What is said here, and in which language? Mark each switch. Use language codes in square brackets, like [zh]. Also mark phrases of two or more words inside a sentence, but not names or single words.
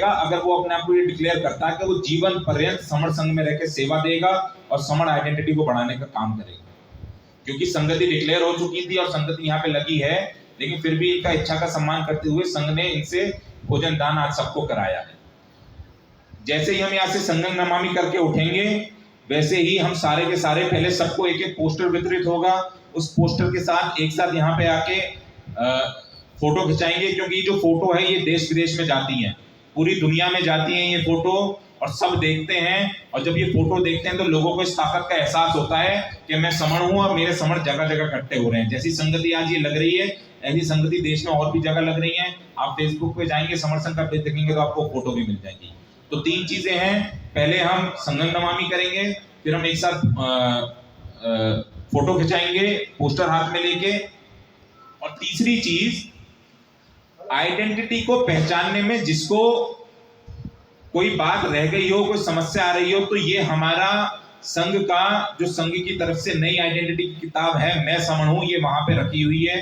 [hi] अगर वो अपने आप को ये डिक्लेयर करता है कि वो जीवन पर्यंत समण संघ में रहकर सेवा देगा और समण आइडेंटिटी को बढ़ाने का काम करेगा। क्योंकि संगति डिक्लेयर हो चुकी थी और संगति यहाँ पे लगी है, लेकिन फिर भी इनका इच्छा का सम्मान करते हुए संघ ने इनसे भोजन दान आज सबको कराया है। जैसे ही हम यहाँ से [pi] संघं नमामि [hi] करके उठेंगे, वैसे ही हम सारे के सारे पहले सबको एक एक पोस्टर वितरित होगा। उस पोस्टर के साथ एक साथ यहाँ पे आके फोटो खिंचाएंगे, क्योंकि ये जो फोटो है ये देश विदेश में जाती है, पूरी दुनिया में जाती है ये फोटो, और सब देखते हैं। और जब ये फोटो देखते हैं तो लोगों को इस ताकत का एहसास होता है कि मैं समण हूं और मेरे समण जगह जगह इकट्ठे हो रहे हैं। जैसी संगति आज ये लग रही है, ऐसी संगति देश में और भी जगह लग रही है। आप फेसबुक पे जाएंगे, समण संघ का पेज देखेंगे तो आपको फोटो भी मिल जाएगी। तो 3 चीजें हैं, पहले हम [pi] संघं नमामि [hi] करेंगे, फिर हम एक साथ फोटो खिंचाएंगे पोस्टर हाथ में लेके। और तीसरी चीज, आइडेंटिटी को पहचानने में जिसको कोई बात रह गई हो, कोई समस्या आ रही हो, तो ये हमारा संघ का जो संघ की तरफ से नई आइडेंटिटी की किताब है मैं समण हूं, ये वहां पे रखी हुई है।